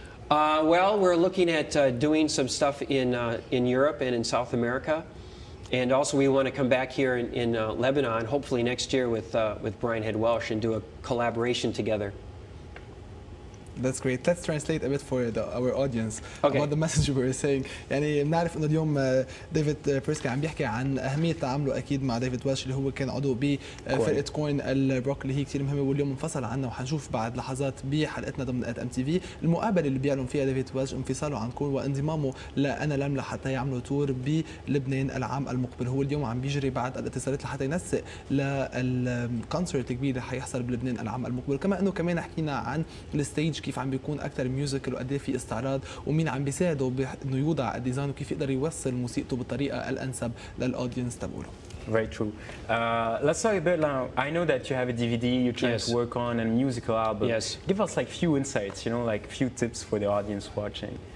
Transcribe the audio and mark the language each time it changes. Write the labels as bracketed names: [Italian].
[English] Well, we're looking at doing some stuff in Europe and in South America. And also we want to come back here in Lebanon, hopefully next year with Brian Head Welsh and do a collaboration together. That's great. Let's translate a bit for our audience about the message we were saying. [Arabic] يعني بنعرف انه اليوم ديفيد بيرسكي عم بيحكي عن اهميه تعامله اكيد مع ديفيد ويلش اللي هو كان عضو بفرقه كوين الروك اللي هي كثير مهمه واليوم انفصل عنا، وحنشوف بعد لحظات بحلقتنا ضمن ام تي في المقابله اللي بيعلن فيها ديفيد ويلش انفصاله عن كوين وانضمامه لأنا لملة حتى يعملوا تور بلبنان العام المقبل. هو اليوم عم بيجري بعد الاتصالات لحتى ينسق للكونسرت الكبير اللي حيحصل بلبنان العام المقبل. كما انه كمان حكينا عن الستيج كيف عم بيكون اكثر ميوزيكال وقد ايه في استعراض ومين عم بيساعده انه يوضع الديزاين وكيف يقدر يوصل موسيقته بالطريقه الانسب للاودينس تبعوله. [English] Very true. Let's talk a bit now. I know that you have a DVD you're trying to work on and a musical album. Yes. Give us like few insights, like few tips for the audience watching.